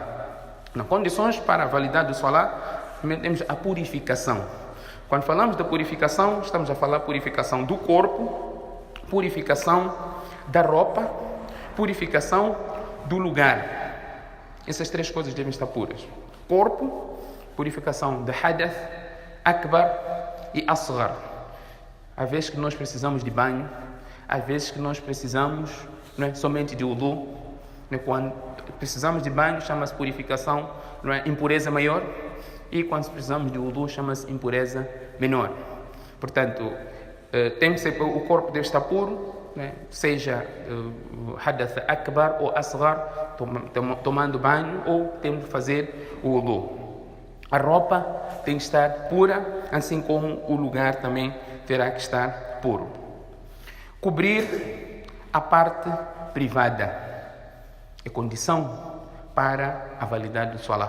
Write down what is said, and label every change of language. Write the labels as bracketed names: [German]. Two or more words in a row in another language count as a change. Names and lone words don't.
[Portuguese] Nas condições para a validade do Salat, temos a purificação. Quando falamos da purificação, estamos a falar purificação do corpo, purificação da roupa, purificação do lugar. Essas 3 coisas devem estar puras. Corpo, purificação de [Arabic] hadath, akbar [Portuguese] e asghar. Há vezes que nós precisamos de banho, há vezes que nós precisamos não é, somente de wudu. Quando precisamos de banho, chama-se purificação, não é, impureza maior. E quando precisamos de wudu, chama-se impureza menor. Portanto, tem que ser, o corpo deve estar puro, né? Seja [Arabic] hadath akbar [Portuguese] ou asghar, tomando banho, ou temos que fazer o wudu. A roupa tem que estar pura, assim como o lugar também terá que estar puro. Cobrir a parte privada é condição para a validade do Salat.